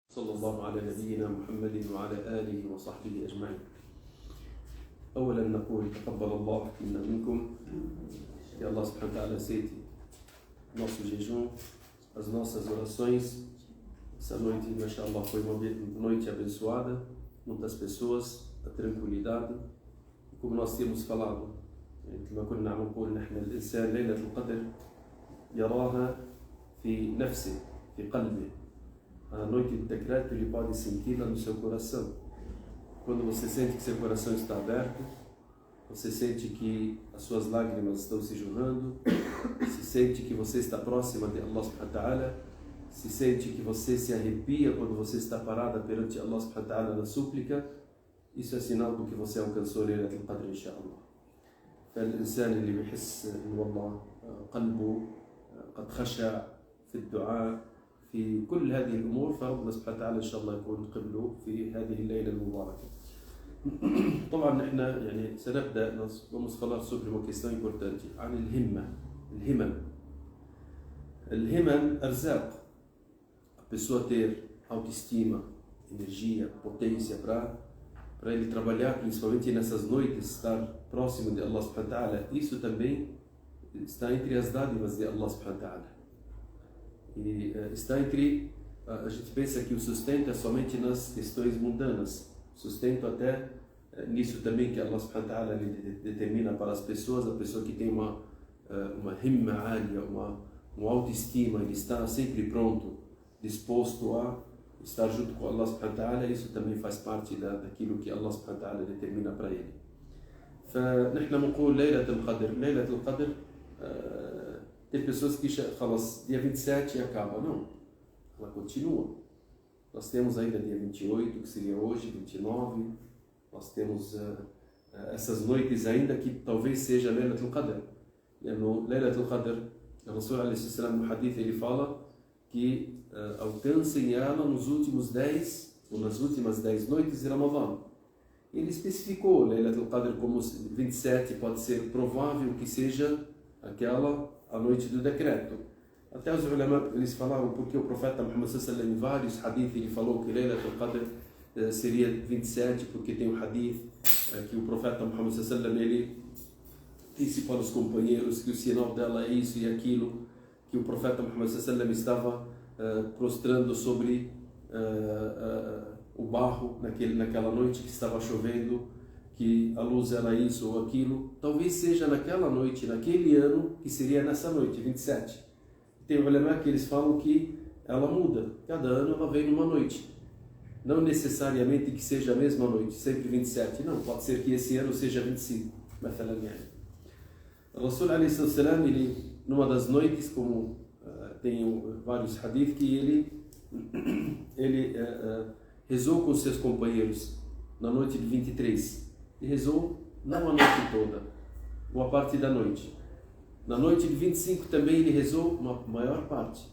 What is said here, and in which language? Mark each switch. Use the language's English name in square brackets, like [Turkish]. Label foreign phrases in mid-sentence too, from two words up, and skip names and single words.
[Arabic] صلى الله على نبينا محمد وعلى آله وصحبه أجمعين. أولا نقول تقبل الله منا منكم. [Portuguese] Que Allah [Arabic] سبحانه وتعالى [Portuguese] aceite nosso jejum, as nossas orações. Essa noite, mashallah, foi uma noite abençoada, muitas pessoas, a tranquilidade. E como nós temos falado, [Arabic] كما كنا نقول نحن الإنسان ليلة القدر يراها في نفسه في قلبه. [Portuguese] A noite de decreto ele pode senti-la no seu coração. Quando você sente que seu coração está aberto, você sente que as suas lágrimas estão se jorrando, se sente que você está próxima de Allah [Arabic] سبحانه وتعالى, [Portuguese] se sente que você se arrepia quando você está parada perante Allah [Arabic] سبحانه وتعالى [Portuguese] na súplica, isso é sinal do que você alcançou [Arabic] ليلة القدر إن شاء الله. فالإنسان اللي بيحس إنه والله قلبه قد خشع في الدعاء في كل هذه الأمور فربنا سبحانه وتعالى إن شاء الله يكون قبله في هذه الليلة المباركة. طبعا نحن يعني سنبدأ [Portuguese] vamos falar sobre uma questão importante [Arabic] عن الهمم أرزاق. [Portuguese] A pessoa ter autoestima, energia, potência para ele trabalhar, principalmente nessas noites, estar próximo de Allah [Arabic] سبحانه وتعالى, [Portuguese] isso também está entre as dádivas de Allah [Arabic] سبحانه وتعالى. [Portuguese] E está entre, a gente pensa que o sustento é somente nas questões mundanas, sustento até nisso também que Allah [Arabic] سبحانه وتعالى [Portuguese] determina para as pessoas, a pessoa que tem uma [Arabic] همة عالية, [Portuguese] uma autoestima, ele está sempre pronto, disposto a estar junto com Allah [Arabic] سبحانه وتعالى, [Portuguese] isso também faz parte daquilo que Allah [Arabic] سبحانه وتعالى [Portuguese] determina para ele. [Arabic] فنحن نقول ليلة القدر [Portuguese] tem pessoas que falam dia 27 e acaba. Não, ela continua. Nós temos ainda dia 28, que seria hoje, 29. Nós temos essas noites ainda que talvez seja Laylatul Qadr. Laylatul Qadr, o Rasul [Arabic] عليه السلام [Portuguese] no hadith ele fala que alcancem ela nos últimos 10 ou nas últimas 10 noites de Ramadã. Ele especificou Laylatul Qadr como 27, pode ser provável que seja aquela a noite do decreto. Até os ulama eles falaram porque o profeta Muhammad [Arabic] صلى الله عليه وسلم [Portuguese] em vários hadiths ele falou que Laylatul Qadr seria 27, porque tem um hadith que o profeta Muhammad [Arabic] صلى الله عليه وسلم [Portuguese] ele disse para os companheiros que o sinal dela é isso e aquilo, que o profeta Muhammad [Arabic] صلى الله عليه وسلم [Portuguese] estava prostrando sobre o barro naquela noite que estava chovendo, que a luz era isso ou aquilo. Talvez seja naquela noite, naquele ano, que seria nessa noite, 27. Tem um ulama que eles falam que ela muda, cada ano ela vem numa noite. Não necessariamente que seja a mesma noite, sempre 27. Não, pode ser que esse ano seja 25. O Rasul [Arabic] عليه السلام, [Portuguese] ele, numa das noites, como tem vários hadith, que ele rezou com seus companheiros na noite de 23. E rezou não a noite toda, boa parte da noite. Na noite de 25 também ele rezou uma maior parte.